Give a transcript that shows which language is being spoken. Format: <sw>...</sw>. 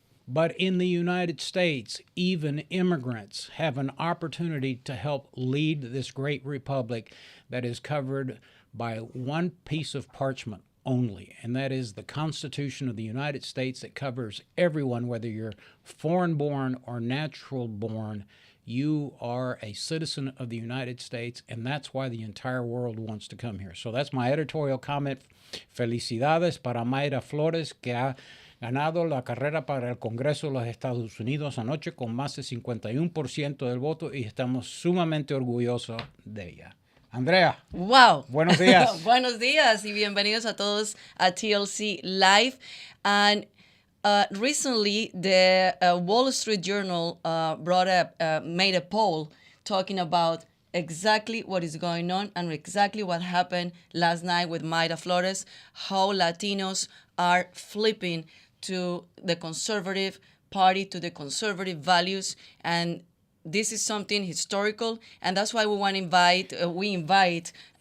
<en>But in the United States, even immigrants have an opportunity to help lead this great republic that is covered by one piece of parchment only, and that is the Constitution of the United States that covers everyone, whether you're foreign-born or natural-born. You are a citizen of the United States, and that's why the entire world wants to come here. So that's my editorial comment.</en> <es>Felicidades para Mayra Flores, que ha ganado la carrera para el Congreso de los Estados Unidos anoche con más de 51% del voto, y estamos sumamente orgullosos de ella. Andrea.</es> <en>Wow.</en> <es>Buenos días. Buenos días y bienvenidos a todos a TLC Live.</es> <en>And recently, the Wall Street Journal made a poll talking about exactly what is going on and exactly what happened last night with Mayra Flores, how Latinos are flipping to the conservative party, to the conservative values, and this is something historical, and that's why we invite</en>